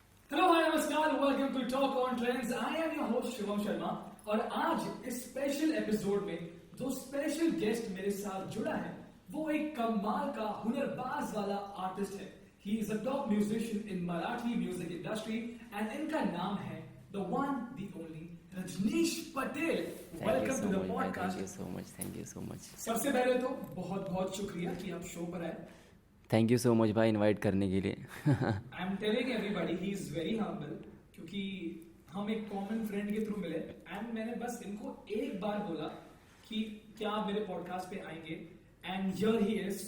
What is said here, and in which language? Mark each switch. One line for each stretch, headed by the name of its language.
English: welcome to Talk on Trends. I am your host
Hindi: Shivam Sharma और आज इस स्पेशल एपिसोड में जो स्पेशल गेस्ट मेरे साथ जुड़ा है वो एक कमाल का हुनरबाज वाला आर्टिस्ट है.
English: He is a top musician in Marathi music industry and
Hindi: इनका नाम है
English: the one, the only Rajneesh Patel. Welcome to the podcast. Thank you so much.
Hindi: सबसे पहले तो बहुत बहुत शुक्रिया कि आप शो पर आए.
English: thank you so much
Hindi: भाई इनवाइट करने के लिए.
English: I am telling everybody he is very humble
Hindi: क्योंकि हम एक कॉमन फ्रेंड के थ्रू मिले एंड मैंने बस इनको एक बार बोला कि क्या आप मेरे पॉडकास्ट पे आएंगे
English: And here he is.